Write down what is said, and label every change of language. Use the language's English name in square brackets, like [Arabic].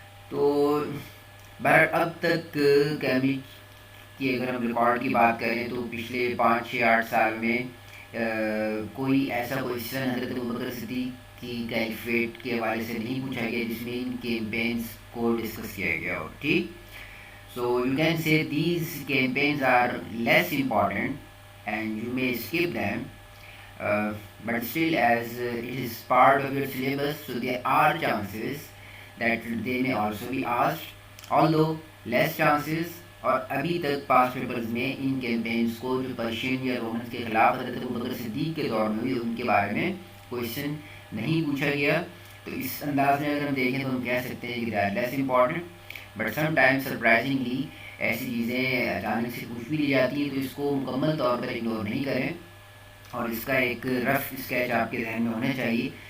[Urdu] تو اب تک کیمبرج کی اگر ہم ریکارڈ کی بات کریں تو پچھلے 5-6-8 سال میں کوئی ایسا کویشچن حضرت ابوبکر صدیق کی کیلیفیٹ کے حوالے سے نہیں پوچھا گیا جس میں ان کیمپینز کو ڈسکس کیا گیا ہو. ٹھیک. [English] So you can say these campaigns are less important and you may skip them, but still as it is part of your syllabus, so there are chances that they may also be asked, although less chances. [Urdu] اور ابھی تک پاس papers میں ان campaigns کو جو Persian یا Romans کے خلاف حضرت ابوبکر صدیق کے دور میں ہوئی ان کے بارے میں کویشچن نہیں پوچھا گیا. تو اس انداز میں اگر ہم دیکھیں تو ہم کہہ سکتے ہیں کہ [English] They are less important. But some time surprisingly [Urdu] ایسی چیزیں اچانک سے پوچھ بھی لی جاتی ہیں، تو اس کو مکمل طور پر اگنور نہیں کریں، اور اس کا ایک رف اسکیچ آپ کے ذہن میں ہونا چاہیے.